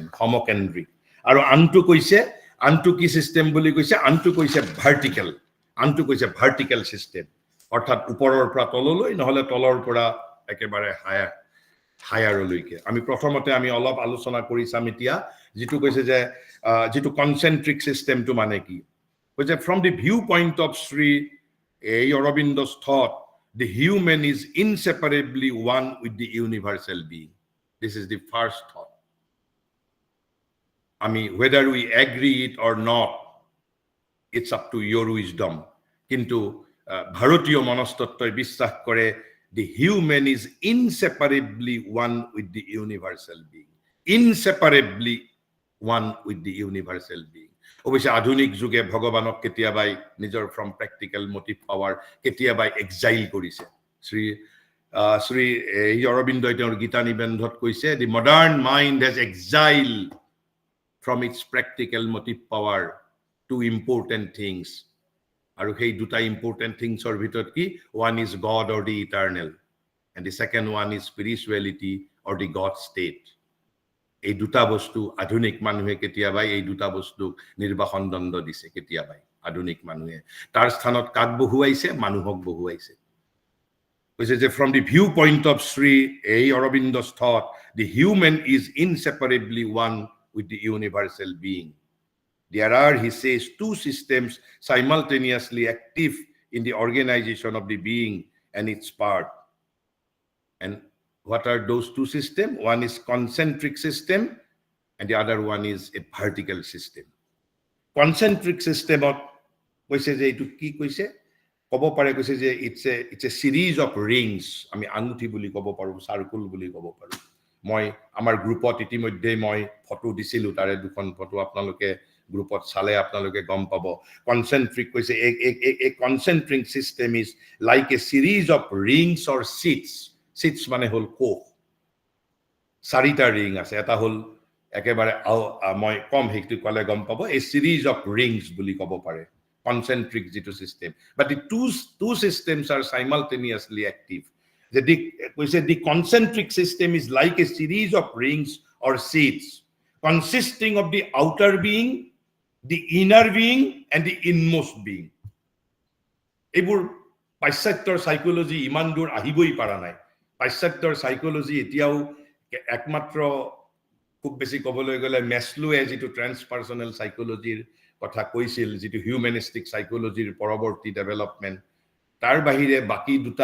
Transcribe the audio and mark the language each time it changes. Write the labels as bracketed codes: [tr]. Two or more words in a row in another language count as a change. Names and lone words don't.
[as] সমকেন্দ্ৰী আৰু আনটো কি সিস্টেম বুলি কৈছে আনটো কৈছে [en] vertical system [as] অৰ্থাৎ ওপৰৰ পৰা তললৈ নহলে তলৰ পৰা একেবাৰে হায়াৰলৈকে আমি প্ৰথমতে আমি অলপ আলোচনা কৰিছাম এতিয়া যেটো কৈছে যে যেটো কনসেন্ট্ৰিক সিস্টেমটো মানে কি কৈছে [en] from the viewpoint of Sri Aurobindo's thought the human is inseparably one with the universal being this is the first thought whether we agree it or not it's up to your wisdom [as] কিন্তু ভাৰতীয় মনস্তত্ত্বই বিশ্বাস কৰে [en] the human is inseparably one with the universal being [as] অৱশ্যে আধুনিক যুগে ভগৱানক কেতিয়াবাই নিজৰ [en] from practical motive power [as] কেতিয়াবাই এক্সাইল কৰিছে শ্ৰী অৰবিন্দই তেওঁৰ গীতা নিবন্ধত কৈছে [en] the modern mind has exiled from its practical motive power to important things [as] আৰু সেই দুটা [en] important thingsৰ ভিতৰত কি one is God or the eternal and the second one is spirituality or the God state [as] এই দুটা বস্তু আধুনিক মানুহে কেতিয়াবাই এই দুটা বস্তু নিৰ্বাসন দণ্ড দিছে কেতিয়াবাই আধুনিক মানুহে তাৰ স্থানত কাক বহুৱাইছে মানুহক বহুৱাইছে কৈছে যে [en] from the viewpoint of Sri Aurobindo's thought the human is inseparably one with the universal being there are he says two systems simultaneously active in the organization of the being and its part and what are those two systems one is concentric system and the other one is a vertical system concentric system [as] কৈছে যে এটো কি কৈছে কব পাৰে কৈছে যে [en] it's a series of rings [as] আমি আঙুঠি বুলি কব পাৰো সার্কেল বুলি কব পাৰো মই আমাৰ গ্ৰুপত ইতিমধ্যে মই ফটো দিছিলো তাৰে দুখন ফটো আপোনালোকে গ্ৰুপত চালে আপোনালোকে গম পাব কনচেন্ট্ৰিক কৈছে [en] a concentric system is like a series of rings or seats [as] মানে হল কোষ চাৰিটা ৰিং আছে এটা হল একেবাৰে মই কম হেতু কলে গম পাব [en] a series of rings [as] বুলি ক'ব পাৰে [en] concentric যেটো system but the two systems are simultaneously active the concentric system is like a series of rings or seats consisting of the outer being the inner being and the inmost being [as] এইবোৰ পাশ্চাত্যৰ সাইকোলজি ইমান দূৰ আহিবই পাৰা নাই পাশ্চাত্যৰ সাইকোলজি এতিয়াও একমাত্ৰ খুব বেছি ক'বলৈ গ'লে মেছলোৱে যেটো [en] transpersonal psychology [as] কথা কৈছিল যেটো [en] humanistic psychology [as] পৰৱৰ্তী ডেভেলপমেন্ট তাৰ বাহিৰে বাকি দুটা